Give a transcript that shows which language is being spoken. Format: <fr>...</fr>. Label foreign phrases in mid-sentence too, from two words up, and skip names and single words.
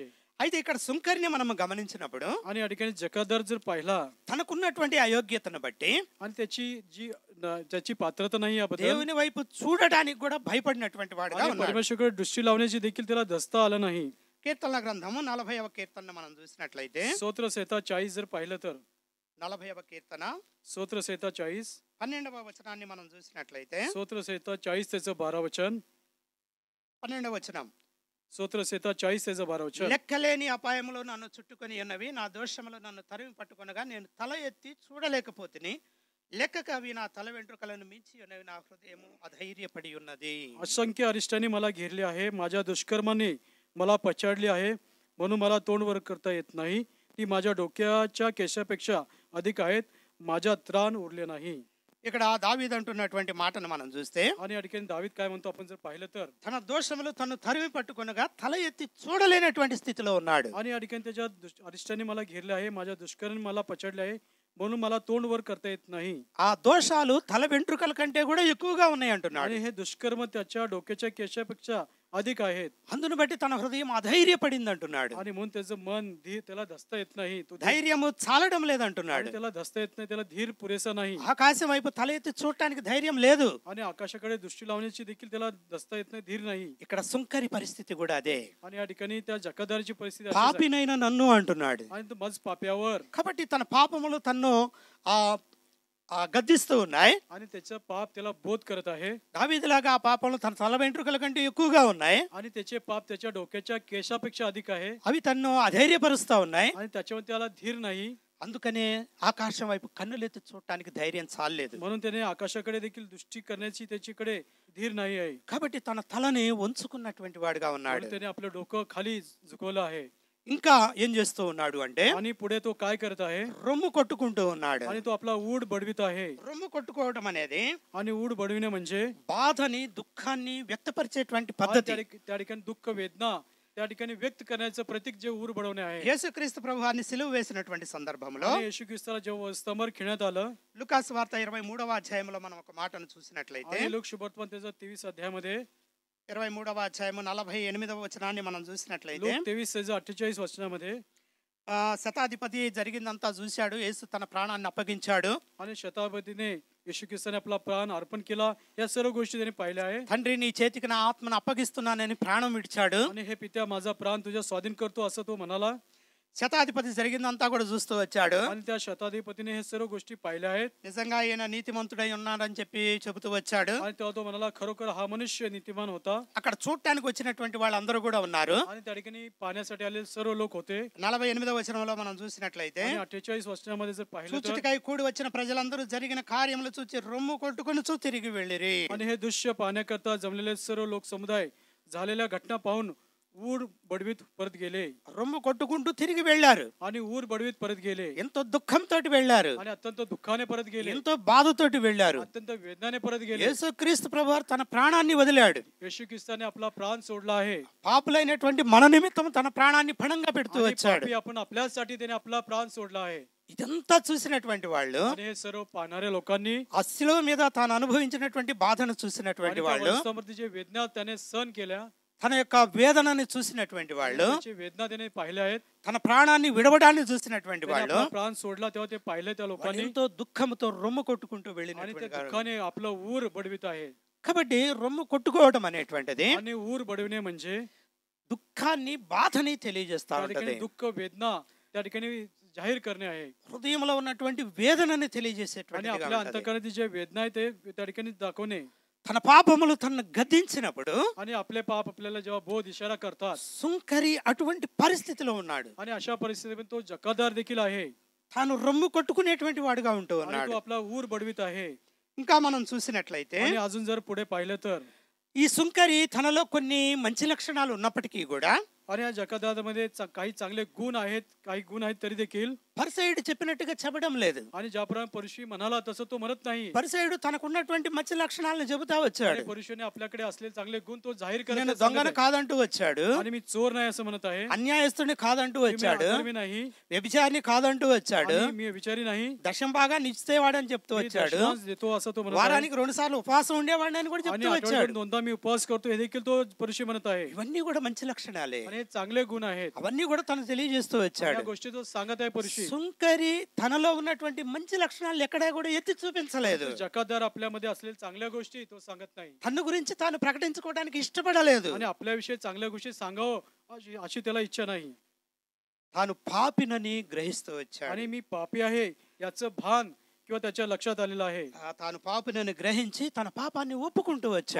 <te>అయితే ఇక్కడ సుంకరిని మనం గమనించినప్పుడు</te> <mr>आणि या ठिकाणी जकादार जर पाहिला</mr> <te>తనకున్నటువంటి అయోగ్యతను బట్టి</te> <mr>आणि त्याची पात्रता नाही याबद्दल</mr> <te>దేవుని వైపు చూడటానికి కూడా భయపడినటువంటి వాడుగా</te> <mr>आणि</mr> <te>ఉన్నాడు.</te> <mr>परमेश्वराकडे दृष्टी लावण्याची देखील त्याला दसता आलं नाही.</mr> <te>కీర్తనల గ్రంథము 40వ కీర్తన మనం చూసినట్లయితే</te> <mr>स्तोत्र संहिता 40 जर पाहिलं तर</mr> <te>40వ కీర్తన</te> <mr>स्तोत्र संहिता 40</mr> <te>12వ వచనాన్ని మనం చూసినట్లయితే</te> <mr>स्तोत्र संहिता 40 त्याचं 12 वचन</mr> <te>12వ వచనం</te> <mr>स्तोत्र संहिता 40 त्याचं 12 वचन.</mr> <te>లెక్కలేని అపాయములు నన్ను చుట్టుకొని ఉన్నవి, నా దోషములు నన్ను తరిమి పట్టుకొనగా నేను తల ఎత్తి చూడలేకపోతిని. లెక్కకు అవి నా తల వెంట్రుకలను మించి ఉన్నవి, నా హృదయము అధైర్యపడి ఉన్నది.</te> <mr>असंख्य अरिष्टांनी मला घेरले आहे, माझ्या दुष्कर्माने मला पछाडली आहे, म्हणून मला तोंड वर करता येत नाही. ती माझ्या डोक्याच्या केशापेक्षा अधिक आहेत, माझ्या त्राण उरले नाही.</mr> <te>ఇక్కడ దావీదు అంటున్నటువంటి మాటను మనం చూస్తే</te> <mr>आणि या ठिकाणी दावीद काय म्हणतो आपण जर पाहिलं तर</mr> <te>తన దోషములు తను తరిమి పట్టుకొనగా తల ఎత్తి చూడలేనటువంటి స్థితిలో ఉన్నాడు.</te> <mr>आणि या ठिकाणी त्याच्या अरिष्टांनी मला घेरले आहे, माझ्या दुष्कर्माने मला पछाडले आहे, म्हणून मला तोंड वर करता येत नाही.</mr> <te>ఆ దోషాలు తల వెంట్రుకల కంటే కూడా ఎక్కువగా ఉన్నాయి అంటున్నాడు.</te> <mr>आणि हे दुष्कर्म त्याच्या डोक्याच्या केशापेक्षा अधिक आहेत.</mr> <te>అందును బట్టి తన హృదయం అధైర్యపడింది అంటున్నాడు.</te> <mr>आणि म्हणून त्याचं मन धीर त्याला धसता येत नाही, तो</mr> <te>ధైర్యము చాలడం లేదంటున్నాడు.</te> <mr>त्याला धसता येत नाही, त्याला धीर पुरेसा नाही.</mr> <te>ఆకాశం వైపు తల ఎత్తి చూడటానికి ధైర్యం లేదు.</te> <mr>आणि आकाशाकडे दृष्टी लावण्याची देखील त्याला धसता येत नाही, धीर नाही.</mr> <te>ఇక్కడ సుంకరి పరిస్థితి కూడా అదే.</te> <mr>आणि या ठिकाणी त्या जकादाराची परिस्थिती अशीच आहे.</mr> <te>పాపినైన నన్ను అంటున్నాడు.</te> <mr>आणि तो मज पाप्यावर</mr> <te>కాబట్టి తన పాపములు తన్ను గద్దిస్తూ ఉన్నాయి.</te> <mr>आणि त्याचा पाप त्याला बोध करत आहे.</mr> <te>దావీదులాగా ఆ పాపములు తన తల వెంట్రుకల కంటే ఎక్కువగా ఉన్నాయి.</te> <mr>आणि त्याचे पाप त्याच्या डोक्याच्या केशापेक्षा अधिक आहे.</mr> <te>అవి తన్ను అధైర్యపరుస్తా ఉన్నాయి.</te> <mr>आणि त्याच्यावर त्याला धीर नाही.</mr> <te>అందుకనే ఆకాశం వైపు కన్నులెత్తి చూడటానికి ధైర్యం చాలలేదు.</te> <mr>म्हणून त्याने आकाशाकडे देखील दृष्टी करण्याची त्याच्याकडे धीर नाही आहे.</mr> <te>కాబట్టి తన తలని వంచుకున్నటువంటి వాడుగా ఉన్నాడు.</te> <mr>त्याने आपलं डोकं खाली झुकवलं आहे.</mr> <te>ఇంకా ఏం చేస్తూ ఉన్నాడు అంటే</te> <mr>आणि पुढे तो काय करत आहे</mr> <te>రొమ్ము కొట్టుకుంటూ ఉన్నాడు.</te> <mr>आणि तो आपला ऊड बडवीत आहे.</mr> <te>రొమ్ము కొట్టుకోవడం అనేది</te> <mr>आणि ऊड बडविणे म्हणजे</mr> <te>బాధని దుఃఖాన్ని వ్యక్తపరిచేటువంటి</te> <mr>आणि</mr> <te>పద్ధతి.</te> <mr>त्या ठिकाणी दुःख वेदना त्या ठिकाणी व्यक्त करण्याचं प्रतीक जे ऊर बडवणे आहे.</mr> <te>యేసుక్రీస్తు ప్రభువాన్ని సిలువ వేసినటువంటి సందర్భంలో</te> <mr>आणि येशू ख्रिस्ताला जेव्हा स्तंभावर खिळण्यात आलं</mr> <te>లూకాసు వార్త 23వ అధ్యాయంలో మనం ఒక మాటను చూసినట్లయితే</te> <mr>आणि लोक शुभवर्तमान त्याचा 23 अध्यायामध्ये</mr> <te>23వ అధ్యాయము 48వ వచనాన్ని మనం చూసినట్లయితే</te> <mr>लोक 23:48 वचनामध्ये</mr> <te>శతాధిపతి జరిగిందంతా చూశాడు. యేసు తన ప్రాణాన్ని అప్పగించాడు.</te> <mr>आणि शताधिपतीने येशू ख्रिस्ताने आपला प्राण अर्पण केला. या सर्व गोष्टी त्याने पाहिल्या आहे.</mr> <te>తండ్రి నీ చేతికి నా ఆత్మను అప్పగిస్తున్నానని ప్రాణం విడిచాడు.</te> <mr>आणि हे पित्या माझा प्राण तुझ्या स्वाधीन करतो असं तो म्हणाला.</mr> <te>శతాధిపతి జరిగిందంతా కూడా చూస్తూ వచ్చాడు.</te> <mr>आणि त्या शताधिपतीने हे सर्व गोष्टी पाहिल्या आहेत.</mr> <te>నిజంగా ఈయన నీతిమంతుడై ఉన్నాడని చెప్పి చెబుతూ వచ్చాడు.</te> <mr>आणि तेव्हा तो म्हणाला खरोखर हा मनुष्य नीतिमान होता.</mr> <te>అక్కడ చూడటానికి వచ్చినటువంటి వాళ్ళందరూ కూడా ఉన్నారు.</te> <mr>आणि त्या ठिकाणी पाहण्यासाठी आलेले सर्व लोक होते.</mr> <te>48వ వచనంలో మనం చూసినట్లయితే</te> <mr>48 वचनामध्ये जर पाहिलं तर</mr> <te>చూచుటకై కూడి వచ్చిన ప్రజలందరూ జరిగిన కార్యములు చూచి రొమ్ము కొట్టుకొని తిరిగి వెళ్ళిరి.</te> <mr>आणि हे दृश्य पाहण्याकरता जमलेले सर्व लोक समुदाय झालेल्या घटना पाहून ऊर बडवीत परत गेले.</mr> <te>రొమ్ము కొట్టుకుంటూ తిరిగి వెళ్ళారు.</te> <mr>आणि ऊर बडवीत परत गेले.</mr> <te>ఎంతో దుఃఖంతోటి వెళ్ళారు.</te> <mr>आणि अत्यंत दुःखाने परत गेले.</mr> <te>ఎంతో బాధతోటి వెళ్ళారు.</te> <mr>अत्यंत वेदनाने परत गेले.</mr> <te>యేసుక్రీస్తు ప్రభువారు తన ప్రాణాన్ని వదిలాడు.</te> <mr>येशू ख्रिस्ताने आपला प्राण सोडला आहे.</mr> <te>పాపులైనటువంటి మన నిమిత్తం తన ప్రాణాన్ని పణంగా పెడుతూ</te> <mr>आणि</mr> <te>వచ్చాడు.</te> <mr>पापी आपण आपल्यासाठी त्याने आपला प्राण सोडला आहे.</mr> <te>ఇదంతా చూసినటువంటి వాళ్ళు</te> <mr>आणि हे सर्व पाहणाऱ्या लोकांनी</mr> <te>ఆ శిలువ మీద తాను అనుభవించినటువంటి బాధను చూసినటువంటి వాళ్ళు,</te> <mr>समोर जे वेदना त्याने सहन केल्या,</mr> <te>తన యొక్క వేదనని చూసినటువంటి వాళ్ళు,</te> <mr>त्याची वेदना त्याने पाहिल्या आहेत,</mr> <te>తన ప్రాణాన్ని విడవడాన్ని చూసినటువంటి</te> <mr>त्याने</mr> <te>వాళ్ళు</te> <mr>आपला प्राण सोडला तेव्हा ते पाहिले त्या लोकांनी.</mr> <te>ఎంతో దుఃఖంతో రొమ్ము కొట్టుకుంటూ</te> <mr>आणि त्या</mr> <te>వెళ్ళినటువంటి వారు.</te> <mr>दुःखाने आपलं ऊर बडवित आहे.</mr> <te>కాబట్టి రొమ్ము కొట్టుకోవడం అనేటువంటిది</te> <mr>आणि ऊर बडविणे म्हणजे</mr> <te>దుఃఖాన్ని బాధని తెలియజేస్తా</te> <mr>त्या</mr> <te>ఉంటది.</te> <mr>ठिकाणी दुःख वेदना त्या ठिकाणी जाहीर करणे आहे.</mr> <te>హృదయంలో ఉన్నటువంటి వేదనని</te> <mr>आणि</mr> <te>తెలియజేసేటువంటి</te> <mr>आपल्या अंतःकरणातील जे वेदना आहे ते त्या ठिकाणी दाखवणे.</mr> <te>తన పాపములు తనను గద్దించినప్పుడు</te> <mr>आणि आपले पाप आपल्याला जेव्हा बोध इशारा करतात,</mr> <te>సుంకరి అటువంటి పరిస్థితిలో ఉన్నాడు.</te> <mr>आणि अशा परिस्थितीमध्ये तो जकादार देखील आहे.</mr> <te>తాను రొమ్ము కొట్టుకునేటువంటి వాడుగా ఉంటూ</te> <mr>आणि</mr> <te>ఉన్నాడు.</te> <mr>तो आपला ऊर बडवित आहे.</mr> <te>ఇంకా మనం చూసినట్లయితే</te> <mr>आणि अजून जर पुढे पाहिलं तर</mr> <te>ఈ సుంకరి తనలో కొన్ని మంచి లక్షణాలు ఉన్నప్పటికీ కూడా</te> <mr>आणि या जकादारमध्ये काही चांगले गुण आहेत, काही गुण आहेत तरी देखील</mr> <te>పరిసయ్యుడు చెప్పినట్టుగా చెప్పడం లేదు.</te> <mr>आणि ज्याप्रमाणे परुषी म्हणाला तसं तो म्हणत नाही.</mr> <te>పరిసయ్యుడు తనకున్నటువంటి మంచి లక్షణాలను చెబుతా వచ్చాడు.</te> <mr>परुषीने आपल्याकडे असलेले चांगले गुण तो जाहीर</mr> <te>నేను</te> <mr>करत</mr> <te>దొంగను కాదంటూ వచ్చాడు.</te> <mr>आणि मी चोर नाही असं म्हणत आहे.</mr> <te>అన్యాయస్తుడిని కాదంటూ వచ్చాడు.</te> <mr>मी नाही,</mr> <te>వ్యభిచారిని కాదంటూ వచ్చాడు.</te> <mr>आणि मी విచారి नाही,</mr> <te>దశం భాగా నిశ్చయవాడని చెప్తూ వచ్చాడు.</te> <mr>दशमांश देतो असं तो म्हणत आहे.</mr> <te>వారానికి 2 సార్లు ఉపవాసం ఉండేవాడిని అని కూడా</te> <mr>आणि</mr> <te>చెప్తూ వచ్చాడు.</te> <mr>आठवड्यातून 2दा मी उपवास करतो हे देखील तो परुषी म्हणत आहे.</mr> <te>ఇవన్నీ కూడా మంచి లక్షణాలే.</te> <mr>आणि हे चांगले गुण आहेत.</mr> <te>అవన్నీ కూడా తను తెలియజేస్తూ</te> <mr>या</mr> <te>వచ్చాడు.</te> <mr>गोष्टी तो सांगत आहे परुषी.</mr> <te>సుంకరి తనలో ఉన్నటువంటి మంచి లక్షణాలు ఎక్కడా కూడా ఎత్తి చూపించలేదు.</te> <mr>जकादार आपल्यामध्ये असलेल्या चांगल्या गोष्टी तो सांगत नाही.</mr> <te>తన గురించి తాను ప్రకటించుకోవడానికి ఇష్టపడలేదు.</te> <mr>आणि आपल्याविषयी चांगल्या गोष्टी सांगावं अशी त्याला इच्छा नाही.</mr> <te>తాను పాపినని గ్రహిస్తూ వచ్చాడు.</te> <mr>आणि मी पापी आहे याचं भान किंवा त्याच्या लक्षात आलेलं आहे.</mr> <te>తాను పాపినని గ్రహించి తన పాపాన్ని ఒప్పుకుంటూ వచ్చాడు.</te>